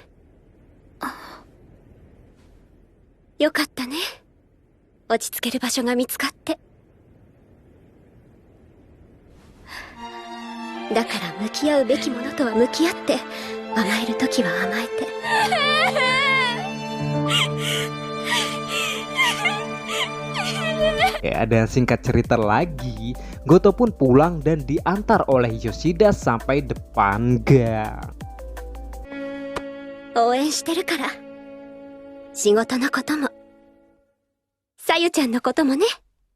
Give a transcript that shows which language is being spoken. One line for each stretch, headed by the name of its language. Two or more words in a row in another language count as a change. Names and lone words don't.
Japanese: よかったね。落ち着ける場所が見つかって。だから向き合うべきものとは向き合って、甘えるときは甘えて。
Indonesian: Ya, dan singkat cerita lagi, Goto pun pulang dan diantar oleh Yoshida sampai depan gang.
Japanese: 応援してるから。仕事のことも、さゆちゃんのこともね。